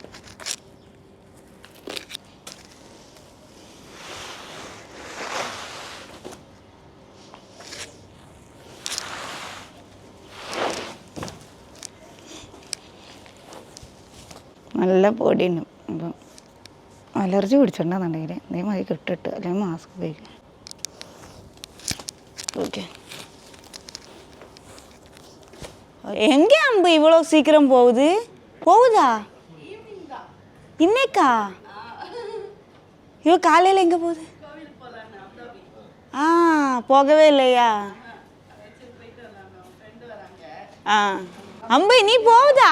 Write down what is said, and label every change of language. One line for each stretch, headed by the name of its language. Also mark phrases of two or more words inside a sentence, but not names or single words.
Malayalam: നല്ല പൊടിയുണ്ട്. അപ്പം അലർജി പിടിച്ചിട്ടുണ്ടെന്നുണ്ടെങ്കിൽ അതേമാതിരി കിട്ടിട്ട് അല്ലെങ്കിൽ മാസ്ക് ഉപയോഗിക്കും.
Tamil: ஓகே, எங்கே அம்பு இவ்வளோ சீக்கிரம் போகுதா? இன்னைக்கா? ஐயோ, காலையில் எங்கே போகுது? போகவே இல்லையா? அம்பு நீ போகுதா?